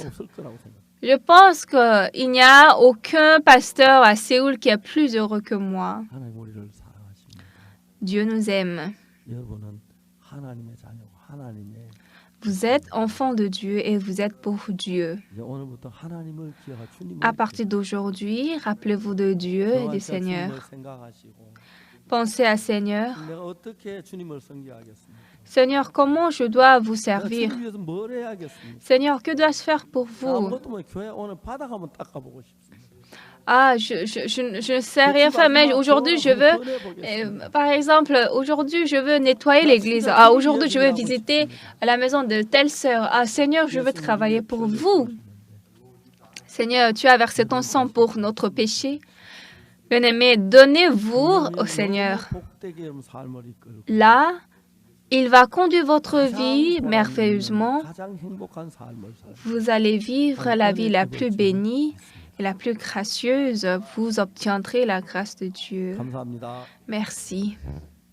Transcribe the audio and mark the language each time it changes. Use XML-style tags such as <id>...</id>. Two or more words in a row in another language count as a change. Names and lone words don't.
<fr>Je pense qu'il n'y a aucun pasteur à Séoul qui est plus heureux que moi.</fr> <ko>하나님 우리를 사랑하십니다.</ko> <fr>Dieu nous aime.</fr> <ko>여러분은 하나님의 자녀고 하나님의</ko> <fr>Vous êtes enfants de Dieu et vous êtes pour Dieu.</fr> <ko>이제 오늘부터 하나님을 기억하 주님을</ko> <fr>À partir d'aujourd'hui, rappelez-vous de Dieu et du Seigneur.</fr> <ko>주님을 생각하시고</ko> <fr>Pensez à Seigneur.</fr> <ko>내가 어떻게 주님을 섬기하겠습니까?</ko> <fr>Seigneur, comment je dois vous servir?</fr> <ko>주님 위해서 뭘 해야겠습니까?</ko> <fr>Seigneur, que dois-je faire pour vous?</fr> <ko>아무것도 뭐 교회 오늘 바닥 한번 닦아보고 싶습니다.</ko> <fr>Ah, je ne sais rien faire, mais aujourd'hui, je veux, par exemple, aujourd'hui, je veux nettoyer l'église. Ah, aujourd'hui, je veux visiter la maison de telle sœur. Ah, Seigneur, je veux travailler pour vous. Seigneur, tu as versé ton sang pour notre péché. Bien-aimés, donnez-vous au Seigneur.</fr> <ko>복되게 여러분 삶을 이끌고</ko> <fr>Là, il va conduire votre vie merveilleusement.</fr> <ko>가장 행복한 삶을 살고</ko> <fr>Vous allez vivre la vie la plus bénie et la plus gracieuse. Vous obtiendrez la grâce de Dieu.</fr> <ko>감사합니다.</ko> <fr>Merci.</fr>